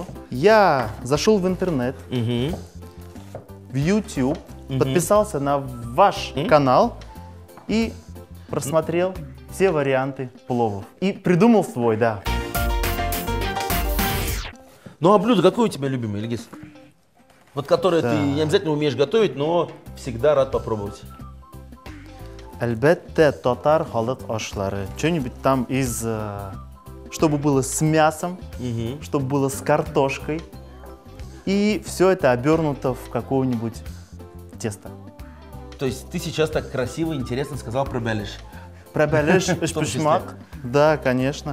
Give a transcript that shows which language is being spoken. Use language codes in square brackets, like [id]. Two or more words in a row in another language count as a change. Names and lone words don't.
[ru] Я зашел в интернет, в YouTube, подписался на ваш канал и просмотрел все варианты пловов. И придумал свой, да. Ну а блюдо какое у тебя любимое, Ильгиз? Вот которое ты не обязательно умеешь готовить, но всегда рад попробовать. [tt] Әлбәттә, татар халык ашлары. [ru] Что-нибудь там из... Чтобы было с мясом, чтобы было с картошкой. И все это обернуто в какое-нибудь тесто. То есть ты сейчас так красиво и интересно сказал про бәлеш. Про бәлеш, пешмак. Да, конечно.